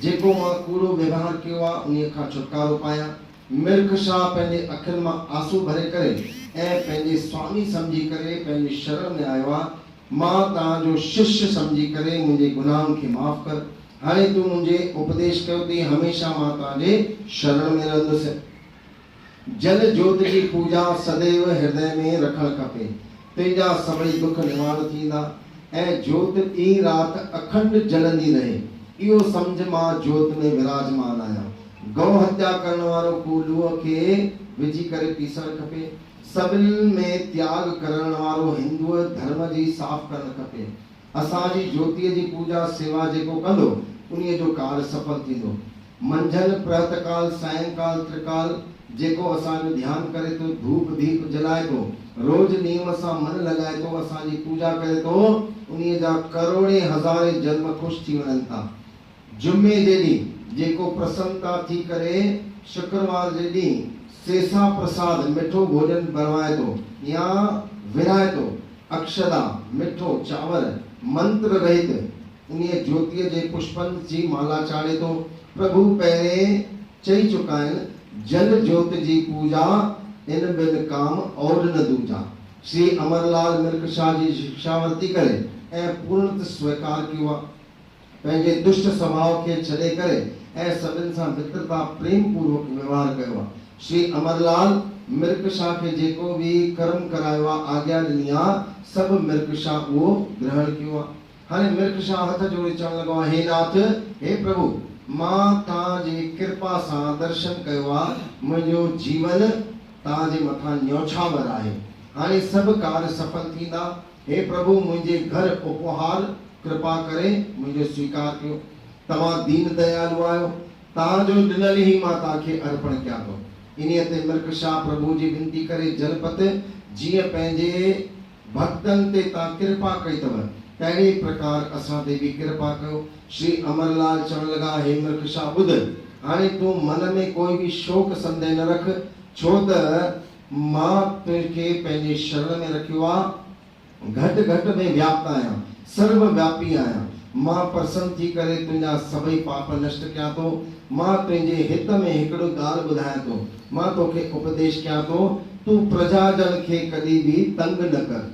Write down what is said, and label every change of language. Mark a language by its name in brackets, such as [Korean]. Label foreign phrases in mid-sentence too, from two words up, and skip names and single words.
[Sindhi] जेको मां कूड़ो व्यवहार कयो आहे उन्हीअ खां छुटकारो पायां। मिर्ख शाह पंहिंजे अखियुनि मां आंसू भरे करे ऐं पंहिंजे स्वामी सम्झी करे पंहिंजी शरण में आयो आहे। मां तव्हांजो शिष्य सम्झी करे मुंहिंजे गुनाहनि खे माफ़ कर। हाणे तूं मुंहिंजे उपदेश कयो थी, हमेशा मां तव्हांजे शरण में रहंदुसि। जल ज्योत जी पूजा सदैव हृदय में रखणु खपे, तुंहिंजा सभई दुख निवारण थींदा ऐं ज्योत ॾींहुं राति अखंड जलंदी रहे। इहो सम्झ मां ज्योत में विराजमान आहियां। गौ हत्या करण वारो कूलूअ खे विझी करे पीसणु खपे। सभिनी में त्याग करण वारो हिंदुअ धर्म जी साफ़ करणु खपे। असांजी ज्योतिअ जी पूजा सेवा जेको कंदो उन्हीअ जो कार्य सफल थींदो। मंझंदि प्रातःकाल सायंकाल त्रिकाल जेको असांजो ध्यानु करे तो, धूप दीप जलाए तो, रोज नियम सां मन लॻाए तो, असांजी पूजा करे तो, उन्हीअ जा करोड़े हज़ारे जन्म ख़ुशि थी वञनि था। जुमे जे ॾींहुं जेको प्रसन्नता थी करे शुक्रवार जे ॾींहुं सेसा प्रसाद मिठो भोजन बनवाए तो या विराए तो, अक्षदा मिठो चावर मंत्र रहित उन्हीअ ज्योतिअ जे पुष्पनि जी माला चाढ़े तो। प्रभु पहिरें चई चुका आहिनि, जल ज्योत जी पूजा इन बिन काम और न दूजा। श्री अमरलाल मिर्ख शाह जी शिक्षा वरिती करे ऐं पूर्ण स्वीकार कियो आहे। पंहिंजे दुष्ट स्वभाव खे छॾे करे ऐं सभिनि सां मित्रता प्रेम पूर्वक व्यवहार कयो आहे। श्री अमरलाल मिर्ख शाह खे जेको भी कर्म करायो आहे, आज्ञा ॾिनी आहे, सभु मिर्ख शाह उहो ग्रहण कियो आहे। हाणे मिर्ख शाह हथ जोड़े चवण लॻो आहे, हे नाथ, हे प्रभु, मां तव्हांजी कृपा सां दर्शन कयो आहे, मुंहिंजो जीवन तव्हांजे मथां न्योछावर आहे। हाणे सभु कार्य सफल थींदा। हे प्रभु, मुंहिंजे घर उपहार कृपा करे मुंहिंजो स्वीकार कयो। तव्हां दीन दयालु आहियो, तव्हांजो ॾिनल ई मां तव्हांखे अर्पण कयां थो। इन्हीअ ते मिर्ख शाह प्रभु जी विनती करे, जलपत जीअं पंहिंजे भक्तनि ते तव्हां कृपा कई अथव, तहिड़े प्रकार असां ते बि कृपा कयो। श्री अमरलाल चवण लॻा, हे मिर्ख शाह, ॿुध, हाणे तूं मन में कोई बि शोक संदेह न रख, छो त मां तुंहिंखे पंहिंजे शरण में रखियो आहे। घटि घटि में व्याप्त आहियां, सर्वव्यापी आहियां। मां प्रसन्न थी करे तुंहिंजा सभई पाप नष्ट कयां थो। मां तुंहिंजे हित में हिकिड़ो ॻाल्हि ॿुधायां थो, मां तोखे उपदेश कयां थो, तूं प्रजाजन खे कॾहिं बि तंग न कर।